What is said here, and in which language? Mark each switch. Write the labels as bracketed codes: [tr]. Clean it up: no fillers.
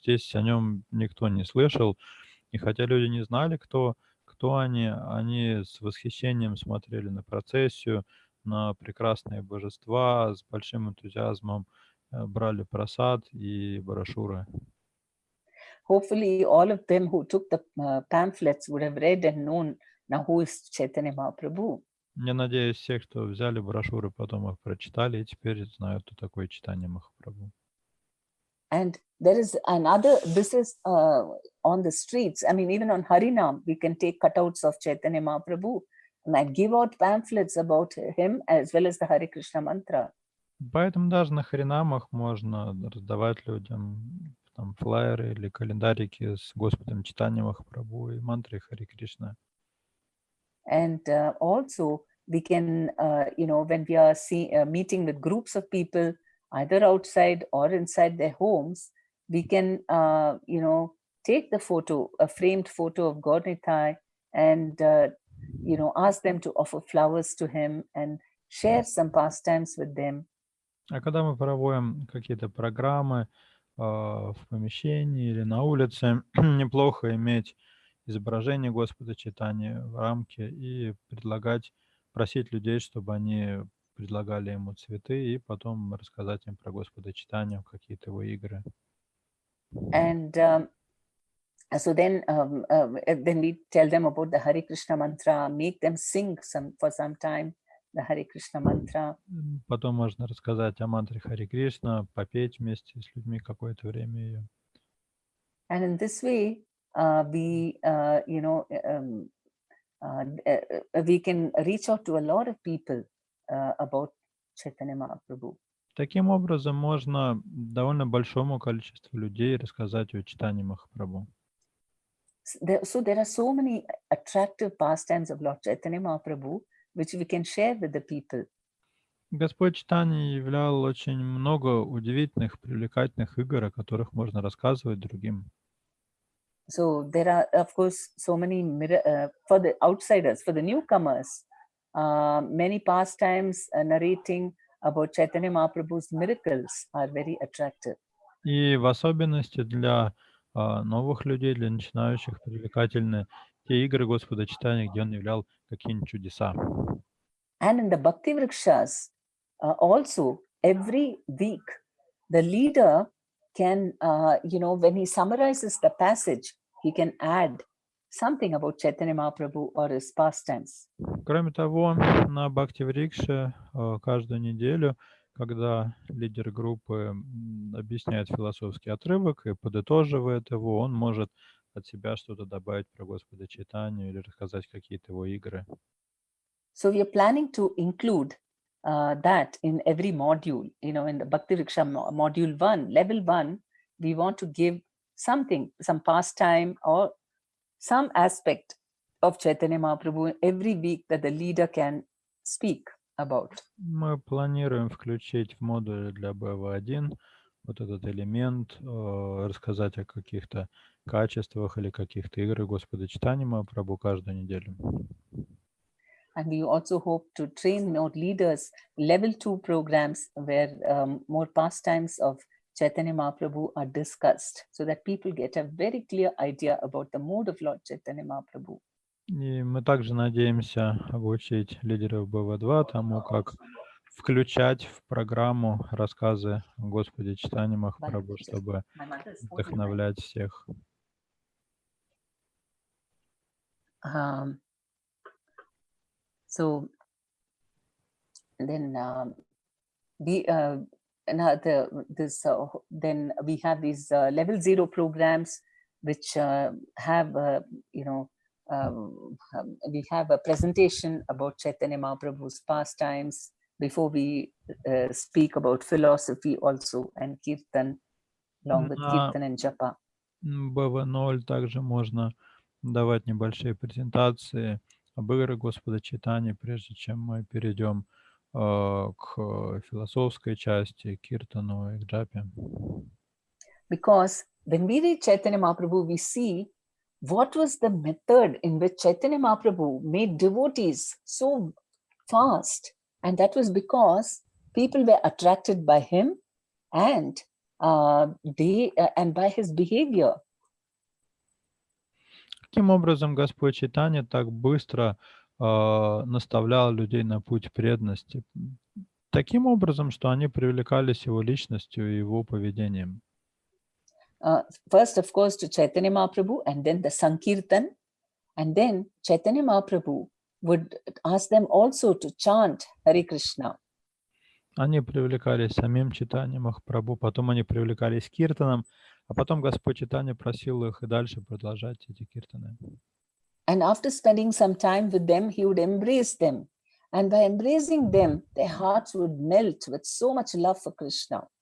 [ru] Здесь о нем никто не слышал. И хотя люди не знали, кто они с восхищением смотрели на процессию, на прекрасные божества, с большим энтузиазмом брали прасад и брошюры. [en] Hopefully, all of them who took the pamphlets would have read and known now who is Chaitanya Mahaprabhu. [ru] Я надеюсь, все, кто взяли брошюры, потом их прочитали и теперь знают, кто такой Чайтанья Махапрабху. [en] And there is another, this is on the streets. I mean, even on Harinam, we can take cutouts of Chaitanya Mahaprabhu and give out pamphlets about him as well as the Hare Krishna mantra. [ru] Поэтому даже на Харинамах можно раздавать людям там флаеры или календарики с Господом Чайтанья Махапрабху и мантрой Харе Кришна. [en] And also we can, when we are meeting with groups of people, either outside or inside their homes, we can, take the photo, a framed photo of God Nitai, and, ask them to offer flowers to him and share some pastimes with them. [ru] А когда мы проводим какие-то программы в помещении или на улице, неплохо иметь изображение Господа Чайтаньи в рамке и просить людей, чтобы они предлагали ему цветы и потом рассказать им про Господа Чайтанью, какие-то его игры. [en] And so then we tell them about the Hare Krishna mantra, make them sing for some time the Hare Krishna mantra. [ru] Потом можно рассказать о мантре Харе Кришна, попеть вместе с людьми какое-то время ее. [en] And in this way, we can reach out to a lot of people about Chaitanya Mahaprabhu. [ru] Таким образом, можно довольно большому количеству людей рассказать о Чайтанье Махапрабху. [en] So there are so many attractive pastimes of Lord Chaitanya Mahaprabhu which we can share with the people. [ru] Господь Чайтанья являл очень много удивительных, привлекательных игр, о которых можно рассказывать другим. [en] So there are, of course, so many for the outsiders, for the newcomers, many pastimes narrating about Chaitanya Mahaprabhu's miracles are very attractive. [ru] И в особенности для новых людей, для начинающих, привлекательны те игры Господа Чайтаньи, где он являл какие-нибудь чудеса. [en] And in the Bhakti Vrikshas, also every week, the leader can, when he summarizes the passage, he can add something about Chaitanya Mahaprabhu or his pastimes. [ru] Кроме того, на Бхакти Врикше каждую неделю, когда лидер группы объясняет философский отрывок и подытоживает его, он может от себя что-то добавить про Господа Чайтанью или рассказать какие-то его игры. [en] So we are planning to include that in every module. In the Bhakti Vriksha module 1, level 1, we want to give something, some pastime or some aspect of Chaitanya Mahaprabhu every week that the leader can speak about. [ru] Мы планируем включить в модуль для BV.1 вот этот элемент, рассказать о каких-то качествах или каких-то играх Господа Чайтаньи Махапрабху каждую неделю. [en] And we also hope to train more leaders, level 2 programs where more pastimes of Chaitanya Mahaprabhu are discussed so that people get a very clear idea about the mode of Lord Chaitanya Mahaprabhu. [ru] И мы также надеемся обучить лидеров БВ-2 тому, как включать в программу рассказы о Господе Чайтаньи Махапрабху, чтобы вдохновлять всех. [en] So then then we have these level 0 programs which have we have a presentation about Chaitanya Mahaprabhu's pastimes before we speak about philosophy also and kirtan, along with kirtan and japa. [ru] БВ-0 также можно давать небольшие презентации об играх Господа Чайтаньи, прежде чем мы перейдем к философской части, к киртану и к джапе. [en] Because when we read Chaitanya Mahaprabhu, we see what was the method in which Chaitanya Mahaprabhu made devotees so fast. And that was because people were attracted by him and by his behavior. [ru] Каким образом Господь Чайтанья так быстро наставлял людей на путь преданности? Таким образом, что они привлекались его личностью и его поведением. [en] First, of course, to Chaitanya Mahaprabhu, and then the Sankirtan, and then Chaitanya Mahaprabhu would ask them also to chant Hare Krishna. [ru] Они привлекались самим Чайтаньей Махапрабху, потом они привлекались киртаном, а потом Господь Чайтанья просил их и дальше продолжать эти киртаны. [en] And after spending some time with them, he would embrace them. And by embracing them, their hearts would melt with so much love for Krishna.